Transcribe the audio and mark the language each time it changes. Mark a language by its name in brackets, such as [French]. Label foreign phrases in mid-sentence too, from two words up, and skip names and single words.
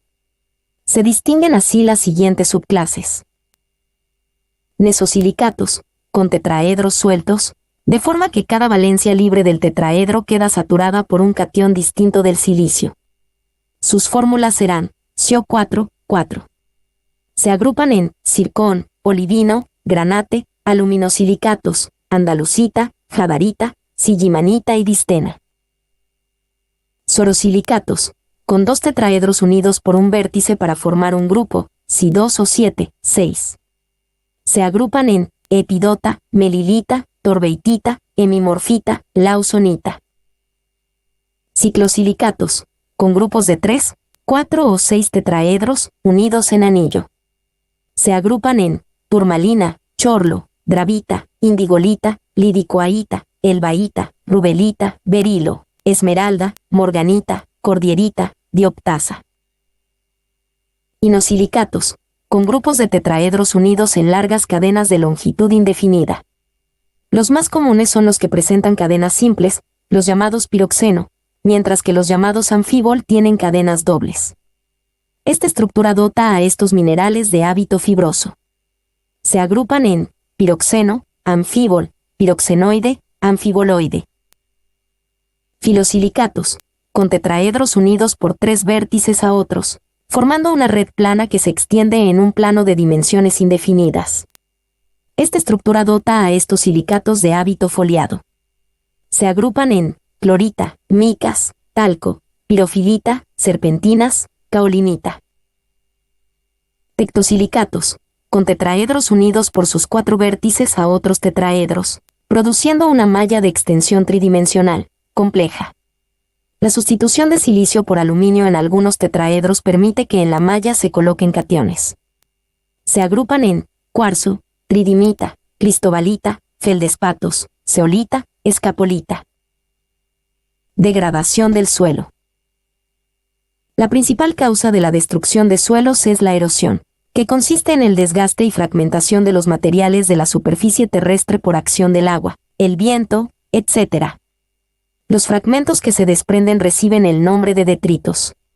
[Spanish] Se distinguen así las siguientes subclases. Nesosilicatos, con tetraedros sueltos, de forma que cada valencia libre del tetraedro queda saturada por un catión distinto del silicio. Sus fórmulas serán SiO4, 4. Se agrupan en zircón, olivino, granate, aluminosilicatos, andalusita, jadarita, sillimanita y distena. Sorosilicatos, con dos tetraedros unidos por un vértice para formar un grupo, Si2O7, 6. Se agrupan en epidota, melilita, torbeitita, hemimorfita, lausonita. Ciclosilicatos, con grupos de 3, 4 o 6 tetraedros unidos en anillo. Se agrupan en turmalina, chorlo, dravita, indigolita, lidicoaita, elbaíta, rubelita, berilo, esmeralda, morganita, cordierita, dioptasa. Inosilicatos, con grupos de tetraedros unidos en largas cadenas de longitud indefinida. Los más comunes son los que presentan cadenas simples, los llamados piroxeno, mientras que los llamados anfibol tienen cadenas dobles. Esta estructura dota a estos minerales de hábito fibroso. Se agrupan en piroxeno, anfibol, piroxenoide, anfiboloide. Filosilicatos, con tetraedros unidos por 3 vértices a otros, formando una red plana que se extiende en un plano de dimensiones indefinidas. Esta estructura dota a estos silicatos de hábito foliado. Se agrupan en clorita, micas, talco, pirofilita, serpentinas, caolinita. Tectosilicatos, con tetraedros unidos por sus 4 vértices a otros tetraedros, produciendo una malla de extensión tridimensional, compleja. La sustitución de silicio por aluminio en algunos tetraedros permite que en la malla se coloquen cationes. Se agrupan en cuarzo, tridimita, cristobalita, feldespatos, zeolita, escapolita. Degradación del suelo. La principal causa de la destrucción de suelos es la erosión, que consiste en el desgaste y fragmentación de los materiales de la superficie terrestre por acción del agua, el viento, etc. Los fragmentos que se desprenden reciben el nombre de detritos.